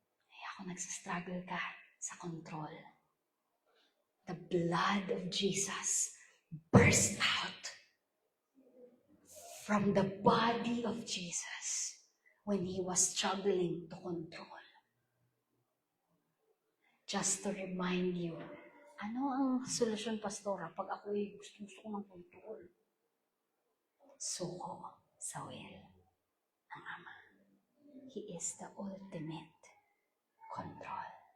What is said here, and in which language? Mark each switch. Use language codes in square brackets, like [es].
[tl] Ay, ako nagsastruggle ka sa control. [en] The blood of Jesus burst out from the body of Jesus when he was struggling to control. Just to remind you, [tl] ano ang solusyon, Pastora, pag ako'y gusto ko ng control? Suko sa will ng Ama. [en] He is the ultimate control.